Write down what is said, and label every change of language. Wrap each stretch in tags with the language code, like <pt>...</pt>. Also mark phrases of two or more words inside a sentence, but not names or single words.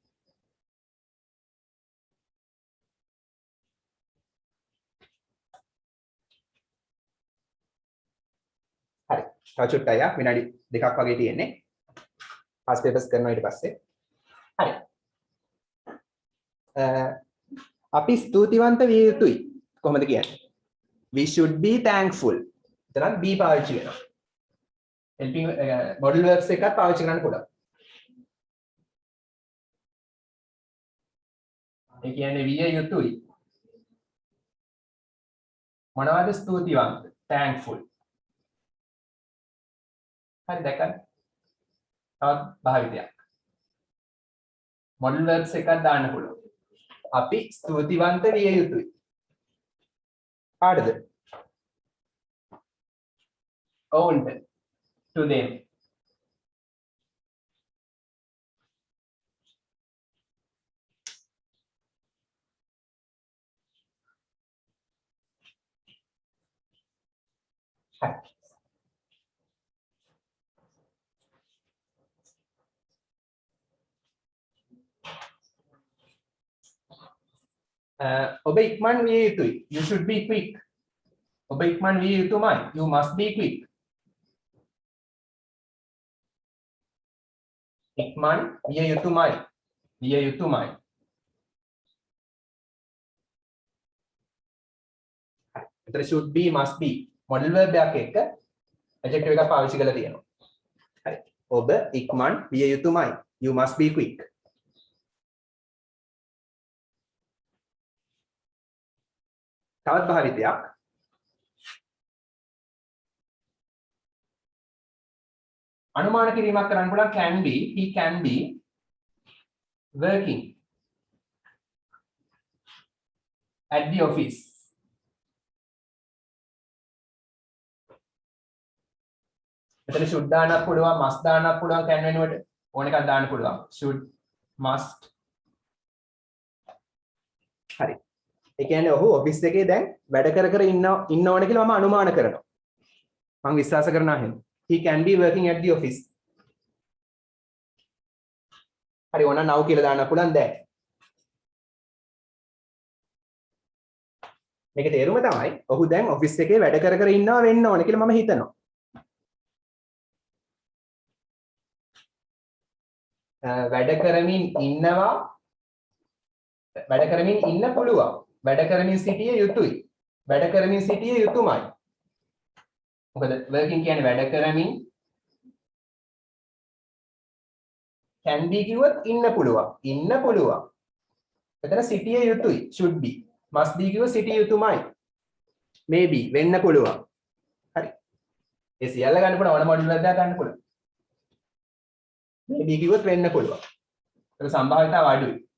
<si>හරි තව චුට්ටක් විනාඩි 2ක් වගේ තියෙන්නේ.</si> <en>past papers</en> <si>කරනවා ඊට පස්සේ. හරි. අපි ස්තුතිවන්ත විය යුතුයි. කොහොමද කියන්නේ?</si> <en>We should be thankful.</en> <si>එතනත් be පාවිච්චි වෙනවා.</si> <en>helping modal verbs</en> <si>එකත් පාවිච්චි කරන්න පුළුවන්. ඒ කියන්නේ විය යුතුයි. මොනවද ස්තුතිවන්ත? thankful. හරි දැක්කද? තවත් භාවිතයක්.</si> <en>modal verbs</en> <si>එකක් දාන්න පුළුවන්. අපි ස්තුතිවන්ත විය යුතුයි. කාටද? ඔවුන්ට.</si> <en>to them.</en> <si>හරි. ඔබ ඉක්මන් විය යුතුයි.</si> <en>You should be quick.</en> <si>ඔබ ඉක්මන් විය යුතුමයි.</si> <en>You must be quick.</en> <si>ඉක්මන් විය යුතුමයි. විය යුතුමයි. එතන</si> <en>should be must be modal verb</en> <si>එකක් එක්ක adjective එකක් පාවිච්චි කරලා තියෙනවා. හරි. ඔබ ඉක්මන් විය යුතුමයි.</si> <en>You must be quick.</en> <si>තවත් භාවිතයක් අනුමාන කිරීමක් කරන්න පුළුවන්</si> <en>can be. He can be working at the office.</en> <si>එතන should දාන්නත් පුළුවන්, must දාන්නත් පුළුවන් can වෙනුවට ඕන එකක් දාන්න පුළුවන්.</si> <en>should, must.</en> <si>හරි. ඒ කියන්නේ ඔහු ඔෆිස් එකේ දැන් වැඩ කර ඉන්නවනේ කියලා මම අනුමාන කරනවා. මම විශ්වාස කරනවා එහෙනම්.</si> <en>He can be working at the office.</en> <si>හරි ඕන now කියලා දාන්න පුළුවන් දැන්. මේකේ තේරුම තමයි ඔහු දැන් ඔෆිස් එකේ වැඩ කර ඉන්නවා වෙන්න ඕනේ කියලා මම හිතනවා. වැඩ කරමින් ඉන්නවා වැඩ කරමින් ඉන්න පුළුවන්. වැඩ කරමින් සිටිය යුතුයි. වැඩ කරමින් සිටිය යුතුමයි. මොකද working කියන්නේ වැඩ කරමින්</si> <en>can be</en> <si>කිව්වොත් ඉන්න පුළුවන්. ඉන්න පුළුවන්. එතන සිටිය යුතුයි.</si> <en>should be. must be</en> <si>කිව්වොත් සිටිය යුතුමයි. maybe වෙන්න පුළුවන්. හරි. ඒ සියල්ල ගන්න පුළුවන් ඕන මොඩියුල් එකක් ගන්න පුළුවන්. maybe කිව්වොත් වෙන්න පුළුවන්. ඒක සම්භාවිතාව අඩුයි.</si>